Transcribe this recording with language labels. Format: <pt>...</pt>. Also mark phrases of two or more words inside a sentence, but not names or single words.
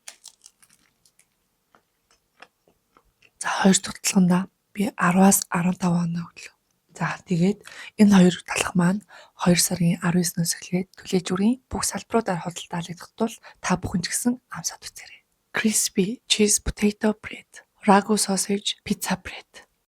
<mn>За хоёр дахь талхандаа би 10-аас 15 хоног өглөө. За тэгээд энэ хоёр талх маань 2 сарын 19-ноос эхлээд түлээжүрийн бүх салбаруудаар худалдаалагдах тул та бүхэн ч гэсэн амсаад үзээрэй.</mn> <en>Crispy cheese potato bread, ragu sausage pizza bread.</en>